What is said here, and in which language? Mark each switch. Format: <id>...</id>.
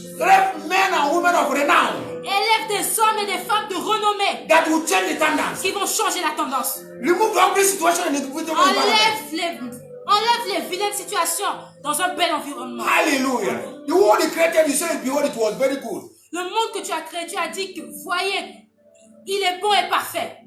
<en>Raise men and women of renown</en> <fr>Élève des hommes et des femmes de renommée</fr> <en>that will change the tendance.</en> <fr>qui vont changer la tendance.</fr> <en>Remove every situation in the beautiful environment.</en> <fr>Enlève les vilaines situations dans un bel environnement.</fr> <en>Hallelujah. The world he created, you said, behold, it was very good.</en> <fr>Le monde que tu as créé, tu as dit que, voyez, il est bon et parfait.</fr>